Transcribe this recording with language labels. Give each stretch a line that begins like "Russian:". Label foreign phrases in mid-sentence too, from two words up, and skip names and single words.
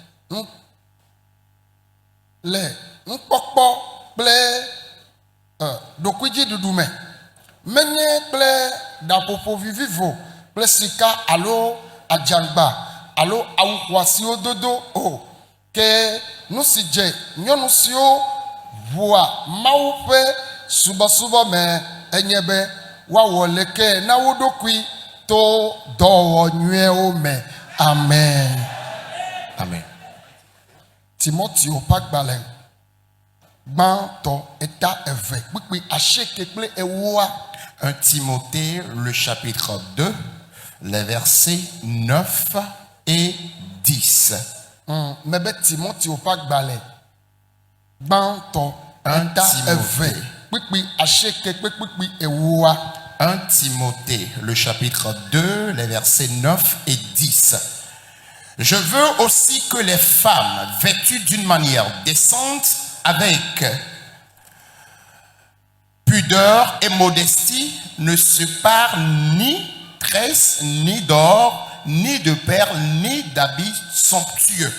Ewe: nukpɔkpɔ kple ɖokuidziɖuɖu me menye kple ɖaƒoƒo vivivo kple sika alo adzangba alo awu xɔasiwo dodo o ke nu si dze nyɔnu siwo ʋua Mawu ƒe subɔsubɔ me enye be woawɔ leke na wo ɖokui to dɔwɔwɔ nyuiewo me. Amen. Amen. Timoteo ƒe agbalẽ gbãtɔ eta eve kpikpi asieke kple ewoa.
French: 1 Timothée, le chapitre 2, les versets 9 et 10.
Ewe: Mebe Timoteo ƒe agbalẽ gbãtɔ eta eve kpikpi asieke kple kpikpi ewoa.
French: 1 Timothée, le chapitre 2, les versets 9 et 10. Je veux aussi que les femmes, vêtues d'une manière décente, avec pudeur et modestie, ne se parent ni tresse, ni d'or, ni de perles, ni d'habits somptueux.